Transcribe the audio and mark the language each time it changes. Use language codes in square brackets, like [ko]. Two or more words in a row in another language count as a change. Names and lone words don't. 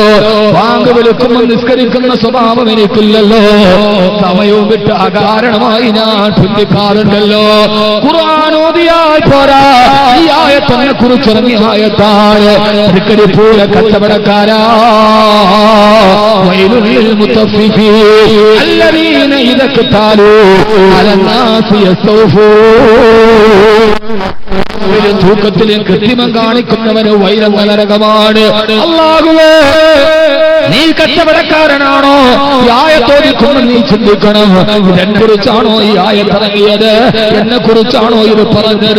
[ml] വാങ്ക് വിളിക്കുമ്പോൾ നിസ്കരിക്കുന്ന സ്വഭാവം എനിക്കില്ലല്ലോ. സമയവും വിട്ട് അകാരണമായി ഞാൻ പിന്തിക്കാറുണ്ടല്ലോ. ഖുർആൻ ഓതിയാൽ പോരാ, ഈ ആയത്തിനെ കുറിച്ചിറങ്ങിയ ആയത്താണ്. തൃക്കരിപ്പൂര കച്ചവടക്കാരാ, [ar] ويل للمطففين الذين إذا اكتالوا على الناس يستوفون. [ml] തൂക്കത്തിലെ കൃത്രിമം കാണിക്കുന്നവന് വൈലെന്ന നരകമാണ്. അല്ലാഹുവേ, നീ കച്ചവടക്കാരനാണോ? ഈ ആയത്തോദിക്കുമ്പോൾ നീ ചിന്തിക്കണം, എന്നെ കുറിച്ചാണോ ഈ ആയത്തിറങ്ങിയത്? എന്നെ കുറിച്ചാണോ ഇത് പറഞ്ഞത്?